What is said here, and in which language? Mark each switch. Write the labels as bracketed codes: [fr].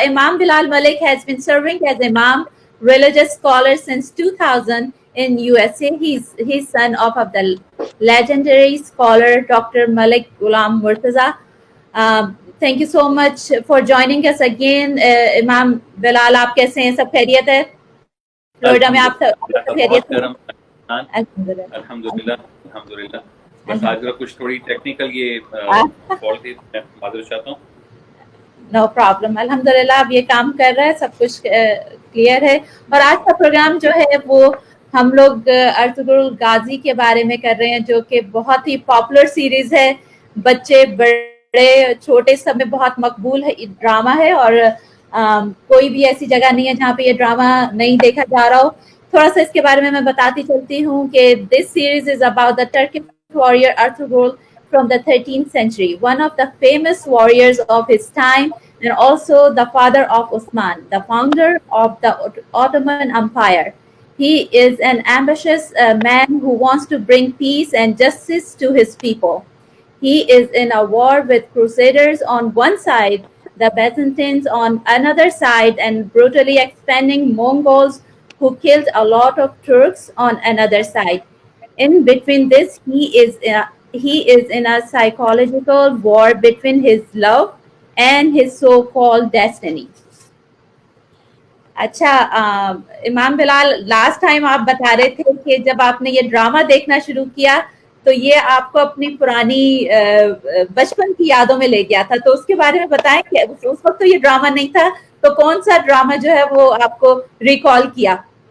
[en] Imam Bilal Malik has been serving as Imam, religious scholar since 2000 in USA. He's son of the legendary scholar Dr. Malik Ghulam Murtaza. Thank you so much for joining us again. [hi] Imam Bilal, आप कैसे हैं? सब खैरियत है? Florida में आप सब खैरियत है? अल्हम्दुलिल्लाह, अल्हम्दुलिल्लाह। बस आज कुछ थोड़ी टेक्निकल ये फॉल्ट थी, मैं माजूर चाहता हूँ। नो प्रॉब्लम, अल्हम्दुलिल्लाह अब ये काम कर रहा है, सब कुछ क्लियर है। और आज का प्रोग्राम जो है वो हम लोग अर्तुगरुल गाजी के बारे में कर रहे हैं, जो कि बहुत ही पॉपुलर सीरीज है। बच्चे बड़े छोटे सब में बहुत मकबूल है, ड्रामा है। और कोई भी ऐसी जगह नहीं है जहाँ पे ये ड्रामा नहीं देखा जा रहा हो। थोड़ा सा इसके बारे में मैं बताती चलती हूँ कि [en] This series is about the Turkish warrior Ertugrul from the 13th century, one of the famous warriors of his time and also the father of Osman, the founder of the Ottoman Empire. He is an ambitious man who wants to bring peace and justice to his people. He is in a war with Crusaders on one side, the Byzantines on another side, and brutally expanding Mongols who killed a lot of Turks on another side. In between this, he is in a psychological war between his love and his so-called destiny. [hi] अच्छा, इमाम Bilal, last time आप बता रहे थे कि जब आपने ये ड्रामा देखना शुरू किया तो ये आपको अपनी पुरानी बचपन की यादों में ले गया था। तो उसके बारे में बताएं कि उस वक्त तो ये ड्रामा नहीं था, तो कौन सा ड्रामा जो है वो आपको रिकॉल किया?